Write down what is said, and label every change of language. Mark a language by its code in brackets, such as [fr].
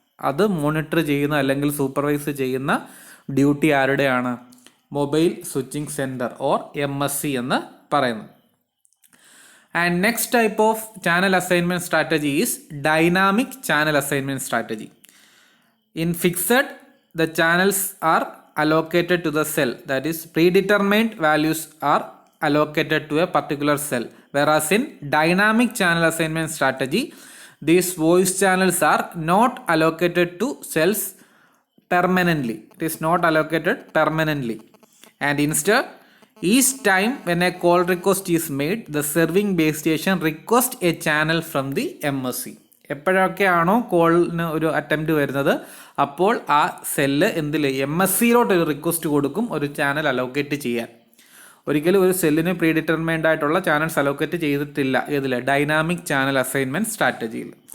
[ml] അത് മോണിറ്റർ ചെയ്യുന്ന അല്ലെങ്കിൽ സൂപ്പർവൈസ് ചെയ്യുന്ന duty ആരുടെയാണ്? Mobile switching centre or MSC എന്ന് പറയുന്നത്. [en] And next type of channel assignment strategy is dynamic channel assignment strategy. In fixed the channels are allocated to the cell, that is predetermined values are allocated to a particular cell, whereas in dynamic channel assignment strategy these voice channels are not allocated to cells permanently. It is not allocated permanently, and instead each time when a call request is made the serving base station request a channel from the MSC. [ml] എപ്പോഴൊക്കെയാണോ കോളിന് ഒരു attempt വരുന്നത് അപ്പോൾ ആ cell MSCയിലോട്ട് ഒരു request കൊടുക്കും ഒരു channel allocate ചെയ്യാൻ. ഒരിക്കലും ഒരു സെല്ലിന് പ്രീ ഡിറ്റർമൈൻഡ് ആയിട്ടുള്ള ചാനൽസ് അലോക്കേറ്റ് ചെയ്തിട്ടില്ല ഇതിൽ ഡൈനാമിക് ചാനൽ അസൈൻമെൻറ്റ് സ്ട്രാറ്റജിയിൽ.